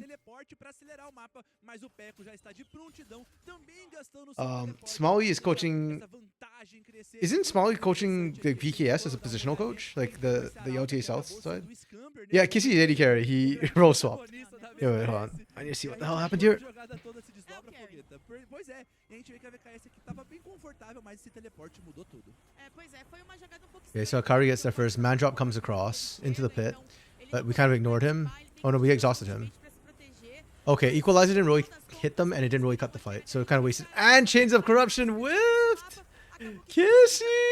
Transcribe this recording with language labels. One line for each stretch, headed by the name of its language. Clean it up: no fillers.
Portuguese: teleporte pra acelerar o mapa, mas o Peco já está de prontidão, também gastando o seu teleporte.
English: Smalley is coaching.
Portuguese: Essa vantagem crescer.
English: Isn't Smalley coaching the VKS as a positional coach, like the OTA South side? Yeah, Kissy AD carry. He role swapped. Yo, wait, hold on. I need to see what the hell happened here.
Portuguese: Jogada toda se desdobra, Fogueta. Pois é, e a gente vê que a VKS aqui tava bem confortável, mas esse teleporte mudou tudo. Pois é, foi uma jogada um pouco
English: Okay, so Akari gets there first. Man drop comes across into the pit, but we kind of ignored him. Oh no, we exhausted him. Okay, Equalizer didn't really hit them, and it didn't really cut the fight, so it kind of wasted. And Chains of Corruption whiffed! Kissy!